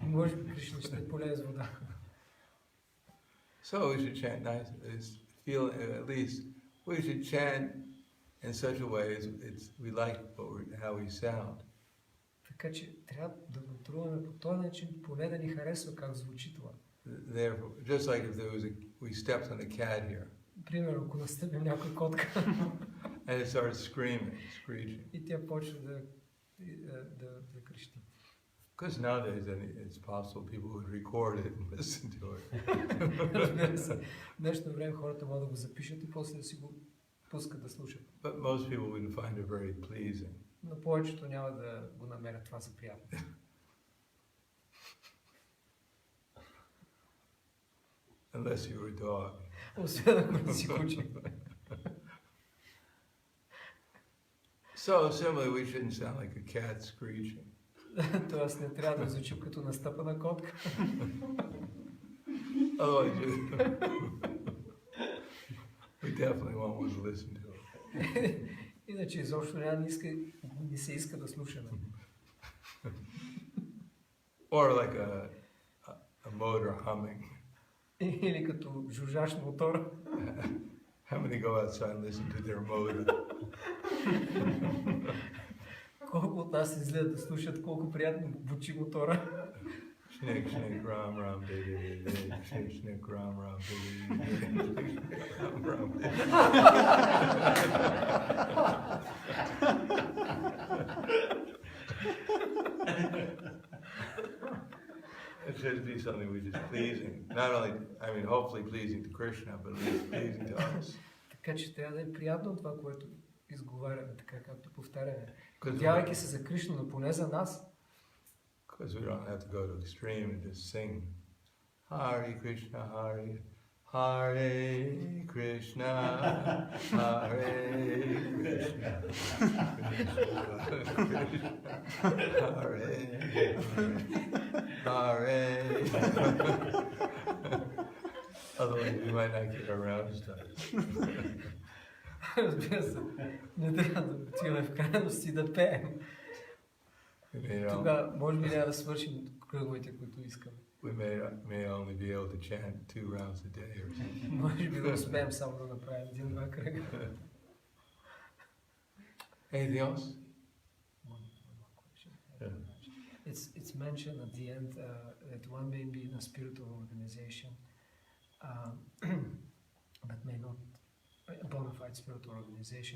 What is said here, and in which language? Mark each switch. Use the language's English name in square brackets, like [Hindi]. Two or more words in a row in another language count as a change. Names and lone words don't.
[Bulgarian] Може би Кришна ще те полее с вода. [English] So we should chant nice, feel at least, we should chant in such a way as we like how we sound. [Bulgarian] Така че трябва да контролираме по този начин, поне да ни харесва как звучи това. [English] Therefore, just like if we stepped on a cat here. [Bulgarian] Примерно, ако настъпим някой котка [English] And it starts screaming, screeching. [Bulgarian] и тя почва да крещи. [English] Because nowadays it's possible people would record it and listen to it. [Bulgarian] В днешно време хората могат да го запишат и после да си го пускат да слушат. [English] But most people wouldn't find it very pleasing. [Bulgarian] Но повечето няма да го намерят това за приятно. [English] Unless you were a dog. [Bulgarian] Освен ако не си куче. [English] So similarly, we shouldn't sound like a cat screeching. [Bulgarian] Тоест не трябва да звучим като настъпана котка. [English] Otherwise, we definitely won't want to listen to it. [Bulgarian] Иначе изобщо не се иска да слушаме. [English] Or like a motor humming. [Bulgarian] Или като жужжаш мотора. [English] How many go outside and listen to their motor? [Bulgarian] Колко от нас излизат да слушат колко приятно бучи мотора. Shnik, shnik, ram, ram, dee, dee, dee, shnik, shnik, ram, ram, dee, dee, ram, ram, dee. [English] It should be something which is pleasing. Not only, I mean, hopefully pleasing to Krishna, but at least pleasing to us. [Bulgarian] Така че трябва да е приятно това, което изговаряме, така както повтаряме. Надявайки се за Кришна, но поне за нас. [English] Because we don't have to go to extreme and just sing [Sanskrit] Hare Krishna, Hare Krishna, Hare Krishna, Hare. [English] Otherwise we might not get around to stuff. [Bulgarian] Разбира се, не трябва да отиваме в крайности да пеем. Тогава може би няма да свършим кръговете, които искаме. [English] We may only be able to chant 2 rounds a day or something. [Bulgarian] Може би да успеем само да направим 1-2 кръга. [English] Anything else? One more question. Yeah. It's mentioned at the end that one may be in a spiritual organization, but may not a bona fide spiritual organization.